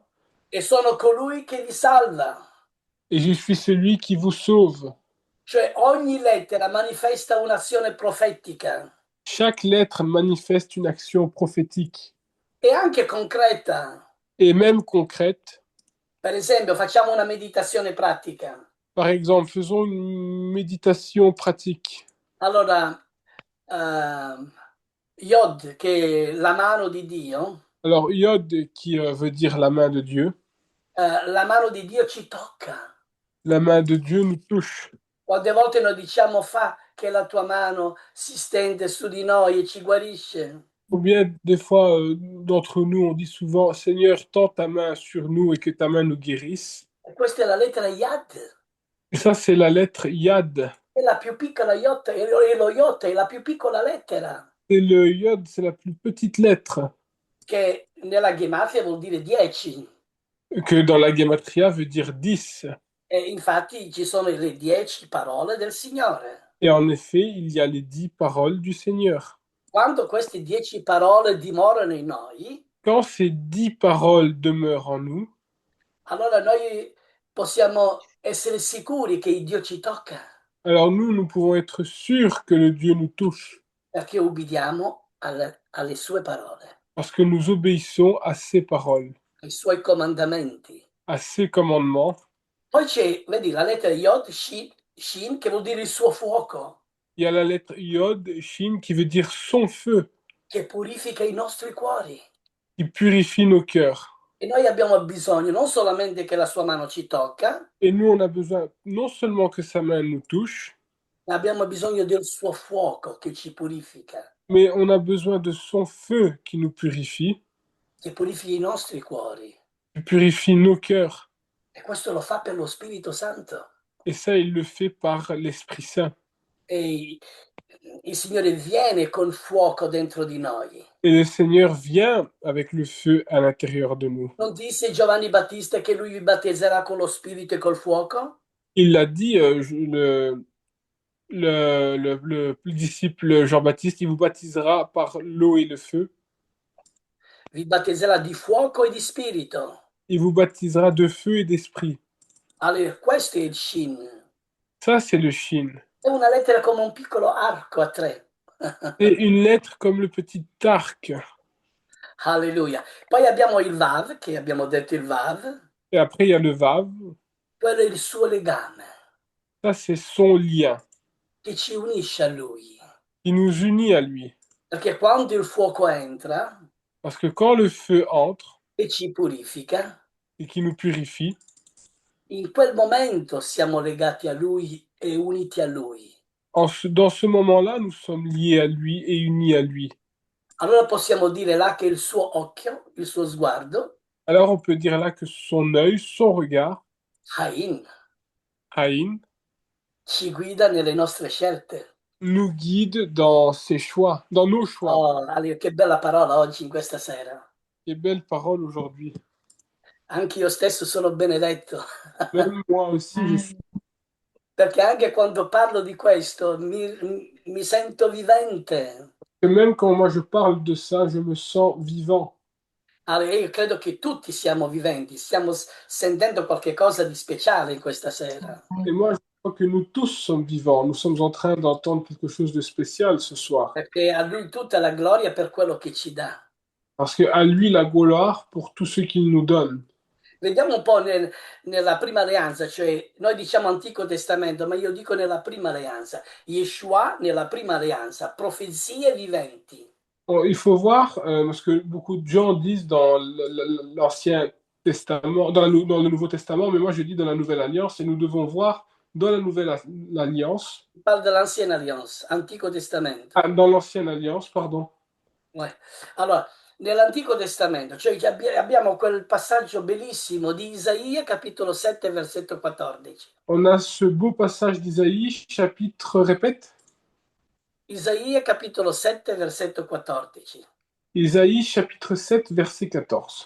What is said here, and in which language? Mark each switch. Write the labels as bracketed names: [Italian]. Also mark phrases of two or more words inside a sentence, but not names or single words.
[Italian] e sono colui che vi salva. [French] et je suis celui qui vous sauve. [Italian] Cioè ogni lettera manifesta un'azione profetica [French] Chaque lettre manifeste une action prophétique, [Italian] e anche concreta. [French] et même concrète. [Italian] Per esempio, facciamo una meditazione pratica. [French] Par exemple, faisons une méditation pratique. [Italian] Allora, ehm, Yod, che è la mano di Dio, [French] Alors, Yod, qui veut dire la main de Dieu, [Italian] la mano di Dio ci tocca. [French] la main de Dieu nous touche. [Italian] Quante volte noi diciamo fa che la tua mano si stende su di noi e ci guarisce. [French] Combien des fois d'entre nous, on dit souvent, Seigneur, tends ta main sur nous et que ta main nous guérisse. [Italian] E questa è la lettera Yad. [French] Et ça, c'est la lettre Yad. [Italian] È la più piccola iota, e lo iota è la più piccola lettera, [French] Et le Yod, c'est la plus petite lettre, [Italian] che nella gematria vuol dire 10. [French] que dans la Gematria veut dire 10. [Italian] E infatti ci sono le 10 parole del Signore. [French] Et en effet, il y a les 10 paroles du Seigneur. [Italian] Quando queste 10 parole dimorano in noi, [French] Quand ces 10 paroles demeurent en nous, [Italian] allora noi possiamo essere sicuri che Dio ci tocca, [French] alors nous pouvons être sûrs que le Dieu nous touche, [Italian] perché ubbidiamo alle sue parole, [French] parce que nous obéissons à ses paroles, [Italian] ai suoi comandamenti. [French] à ses commandements. [Italian] Poi c'è, vedi, la lettera Yod, Shin, che vuol dire il suo fuoco, [French] Il y a la lettre Yod, Shin, qui veut dire son feu, [Italian] che purifica i nostri cuori. [French] qui purifie nos cœurs. [Italian] E noi abbiamo bisogno non solamente che la sua mano ci tocca, [French] Et nous, on a besoin non seulement que sa main nous touche, [Italian] ma abbiamo bisogno del suo fuoco che ci purifica, [French] mais on a besoin de son feu qui nous purifie, [Italian] che purifica i nostri cuori. [French] qui purifie nos cœurs. [Italian] E questo lo fa per lo Spirito Santo. [French] Et ça, il le fait par l'Esprit Saint. [Italian] E il Signore viene col fuoco dentro di noi. [French] Et le Seigneur vient avec le feu à l'intérieur de nous. [Italian] Non disse Giovanni Battista che lui vi battezzerà con lo Spirito e col fuoco? [French] Il l'a dit, le disciple Jean-Baptiste, il vous baptisera par l'eau et le feu. [Italian] Vi battezzerà di fuoco e di spirito. [French] Il vous baptisera de feu et d'esprit. [Italian] Allora, questo è il Shin. [French] Ça, c'est le Shin. [Italian] È una lettera come un piccolo arco a 3. [French] Et une lettre comme le petit arc. [Italian] Alleluia. Poi abbiamo il Vav, che abbiamo detto il Vav. [French] Et après, il y a le Vav. [Italian] Quello è il suo legame, [French] Ça, c'est son lien [Italian] che ci unisce a Lui. [French] qui nous unit à lui. [Italian] Perché quando il fuoco entra [French] Parce que quand le feu entre [Italian] e ci purifica, [French] et qui nous purifie, [Italian] in quel momento siamo legati a Lui e uniti a Lui. [French] dans ce moment-là, nous sommes liés à lui et unis à lui. [Italian] Allora possiamo dire là che il suo occhio, il suo sguardo, [French] Alors, on peut dire là que son œil, son regard, [Italian] Hain, [French] Haïn, [Italian] ci guida nelle nostre scelte. [French] nous guide dans ses choix, dans nos choix. [Italian] Oh, che bella parola oggi in questa sera. [French] Quelle belle parole aujourd'hui. [Italian] Anche io stesso sono benedetto. [French] Même moi aussi, je suis. [Italian] Perché anche quando parlo di questo mi sento vivente. [French] Et même quand moi je parle de ça, je me sens vivant. [Italian] Allora, io credo che tutti siamo viventi, stiamo sentendo qualche cosa di speciale in questa sera. [French] Et moi, je crois que nous tous sommes vivants. Nous sommes en train d'entendre quelque chose de spécial ce soir. [Italian] Perché a lui tutta la gloria per quello che ci dà. [French] Parce qu'à lui la gloire pour tout ce qu'il nous donne. [Italian] Vediamo un po' nella prima alleanza, cioè noi diciamo Antico Testamento, ma io dico nella prima alleanza. Yeshua nella prima alleanza, profezie viventi. [French] Bon, il faut voir, parce que beaucoup de gens disent dans l'Ancien Testament, dans le Nouveau Testament, mais moi je dis dans la Nouvelle Alliance, et nous devons voir dans la Nouvelle Alliance, Je parle de l'Ancienne Alliance, [Italian] Antico Testamento. [French] dans l'Ancienne Alliance, pardon. Ouais. [Italian] Allora, nell'Antico Testamento, cioè che abbiamo quel passaggio bellissimo di Isaia, capitolo 7, versetto 14. [French] On a ce beau passage d'Isaïe, chapitre, répète, [Italian] Isaia, capitolo 7, versetto 14, [French] Isaïe, chapitre 7, verset 14,